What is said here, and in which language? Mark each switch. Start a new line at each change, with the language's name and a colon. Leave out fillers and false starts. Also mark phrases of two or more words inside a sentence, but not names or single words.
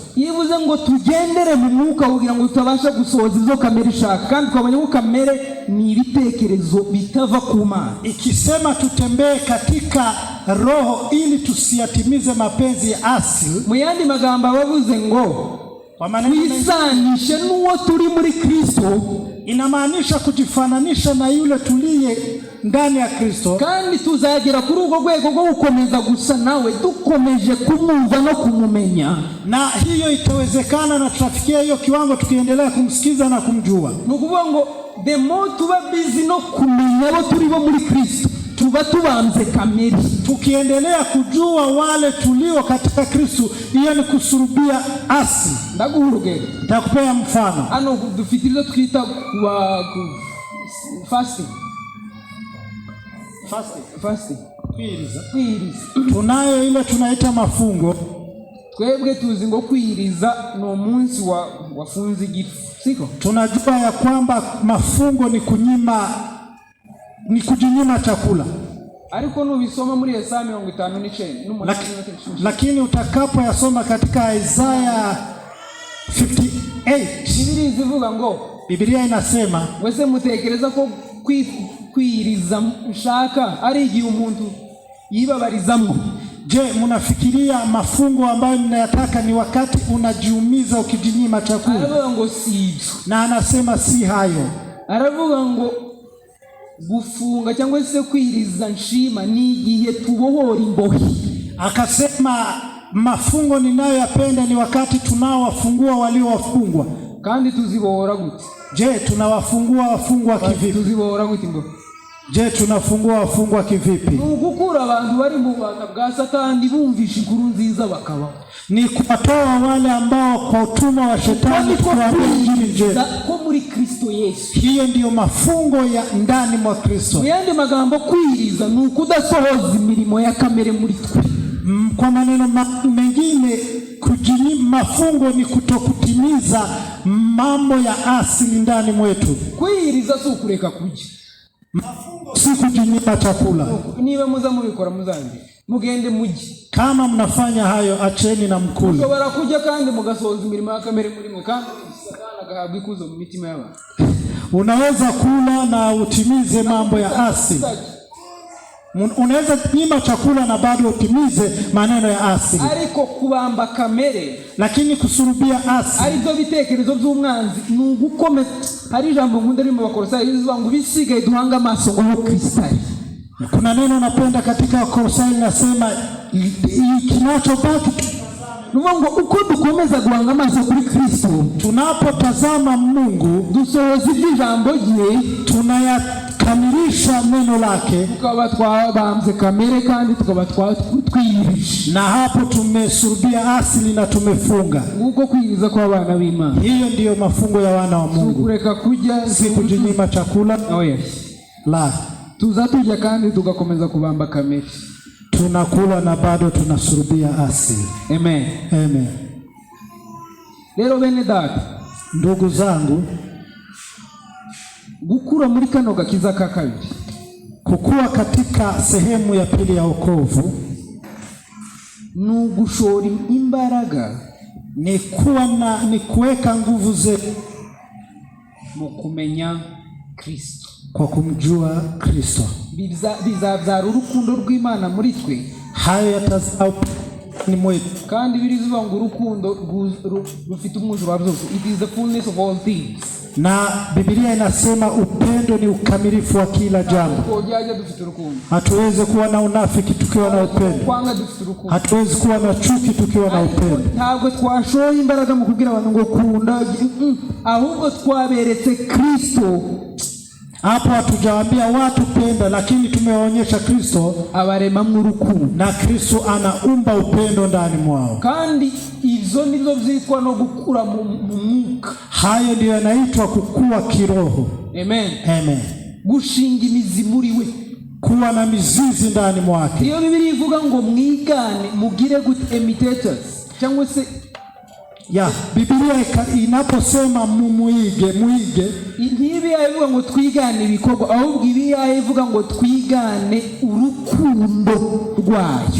Kinyarwanda: Yivuze ngo tugendere mu mwuka kugira ngo tutabasha gusohoza izo kamere ishaka, kandi twabonye ko kamere ni ibitekerezo bitava ku Mana.
Swahili: Ikisema tutembee katika roho ili tusiyatimize mapenzi ya asili,
Kinyarwanda: mu yandi magambo bavuze ngo twisanishe n'uwo turi muri Kristo,
Swahili: inamaanisha kujifananisha na yule tuliye ndani ya Kristo,
Kinyarwanda: kandi tuzagera kuri ubwo rwego rwo gukomeza gusa nawe dukomeje kumumva no kumumenya.
Swahili: Na hiyo itawezekana na tutafikia hiyo kiwango tukiendelea kumsikiza na kumjua.
Kinyarwanda: Nukuvuga ngo
English: the more
Kinyarwanda: tuba busy no kumenya abo turi bo muri Kristo, tuba tubanze kamere.
Swahili: Tukiendelea kujua wale tulio katika Kristo, hiyo ni kusurubia asili.
Kinyarwanda: Ndaguhuruge
Swahili: nitakupea mfano.
Kinyarwanda: Ano dufitirizo twita fasting. Kwiriza.
Swahili: Tunayo ile tunaita mafungo.
Kinyarwanda: Twebwe tuzi ngo kwiriza no munsi wafunze igifu, siko?
Swahili: Tunajua ya kwamba mafungo ni kujinyima chakula.
Kinyarwanda: Ariko nubisoma muri Yesaya 59
Swahili: lakini utakapo yasoma katika Isaiah 58,
Kinyarwanda: Biblia zivuga ngo,
Swahili: Biblia inasema
Kinyarwanda: wese mutekereza ko kwiriza nshaka ari igihe umuntu yibabarizamwo.
Swahili: Je, mnafikiria mafungo ambayo mnayataka ni wakati unajiumiza ukijinyima chakula?
Kinyarwanda: Aravuga ngo si ibyo.
Swahili: Na anasema si hayo.
Kinyarwanda: Aravuga ngo gufunga cyangwa se kwiriza nshima ni igihe tubohora imbohe.
Swahili: Akasema mafungo ninayoyapenda ni wakati tunawafungua waliowafungwa.
Kinyarwanda: Kandi tuzibohora gute?
Swahili: Je, tunawafungua wafungwa kivipi?
Kinyarwanda: Tuzibohora gute ngo?
Swahili: Je, tunafungua wafungwa kivipi?
Kinyarwanda: Gukura abantu bari mu bana bwa Satani bumvisha inkuru nziza bakabaho.
Swahili: Ni kuwatoa wale ambao kwa utumwa wa shetani kuwaingiza
Kinyarwanda: ko muri Kristo Yesu.
Swahili: Hiyo ndiyo mafungo ya ndani mwa Kristo.
Kinyarwanda: Yandi magambo kwiriza ni ukudasohoza imirimo ya kamere muri twe.
Swahili: Kwa maneno mengine mafungo ni kutokutimiza mambo ya asili ndani mwetu.
Kinyarwanda: Kwiriza si ukureka kurya.
Swahili: Si kujinyima chakula.
Kinyarwanda: Niba muza mubikora muzange mugende mugi.
Swahili: Kama mnafanya hayo acheni na mkule.
Kinyarwanda: Mushobora kujya kandi mugasohoza imirimo ya kamere muri mwe kandi Satani agahabwa ikuzo mu mitima y'abantu.
Swahili: Unaweza kula na utimize mambo ya asili. Unaweza nyima chakula na bado utimize maneno ya asili.
Kinyarwanda: Ariko kubamba kamere,
Swahili: lakini kusurubia asili
Kinyarwanda: ari byo bitekerezo by'umwanzi nugukome. Hari jambo nkunda rimo Bakolosayi rivuga ngo bisigaye duhanga amaso ngo Kristo.
Swahili: Kuna neno napenda katika Bakolosayi nasema kinachobaki
Kinyarwanda: ngo uko dukomeza guhanga amaso kuri Kristo,
Swahili: tunapotazama Mungu
Kinyarwanda: dusohoza ijambo rye,
Swahili: tunayakamilisha neno lake,
Kinyarwanda: tukaba twabambye kamere kandi tukaba twiyirisha,
Swahili: na hapo tumesurubia asili na tumefunga.
Kinyarwanda: Uko kwiriza kwa bana b'Imana.
Swahili: Hiyo ndiyo mafungo ya wana wa Mungu.
Kinyarwanda: Kureka kujya
Swahili: si kujinyima chakula. La.
Kinyarwanda: Tuzatujya kandi tugakomeza kubamba kamere.
Swahili: Tunakula na bado tunasurubia asili. Amen. Amen.
Kinyarwanda: Lero bene data,
Swahili: ndugu zangu,
Kinyarwanda: gukura muri kano gakiza ka kabiri,
Swahili: kukua katika sehemu ya pili ya wokovu,
Kinyarwanda: nugushora imbaraga,
Swahili: ni kuweka nguvu zetu
Kinyarwanda: mu kumenya Kristo,
Swahili: kwa kumjua Kristo.
Kinyarwanda: Bizabyara urukundo rw'Imana muri twe.
Swahili: Hayo yatazaa ni mwetu.
Kinyarwanda: Kandi birivuga ngo urukundo rufite umwuzuro wa byose.
English: It is the fullness of all things.
Swahili: Na Biblia inasema upendo ni ukamilifu wa kila jambo. Hatuwezi kuwa na unafiki tukiwa na upendo. Hatuwezi kuwa na chuki tukiwa na upendo.
Kinyarwanda: Ntabwo twashoye imbaraga mu kugira abantu ngo kunda, ahubwo twaberetse Kristo.
Swahili: Hapo hatujawaambia watu penda, lakini tumewaonyesha Kristo
Kinyarwanda: abarema mu rukundo,
Swahili: na Kristo anaumba upendo ndani mwao.
Rundi: Kandi ivyo nivyo vyitwa no gukura mu mwuka.
Swahili: Hayo ndio yanaitwa kukua kiroho. Amen. Amen.
Kinyarwanda: Gushinga imizi muri we,
Swahili: kuwa na mizizi ndani mwake.
Kinyarwanda: Iyo Biblia ivuga ngo mwigane mugire
English: good imitators,
Kinyarwanda: cyangwa se
Swahili: Biblia inaposema muige,
Kinyarwanda: ntibi yavuga ngo twigane ibikorwa, ahubwo ibi yavuga ngo twigane urukundo rwayo.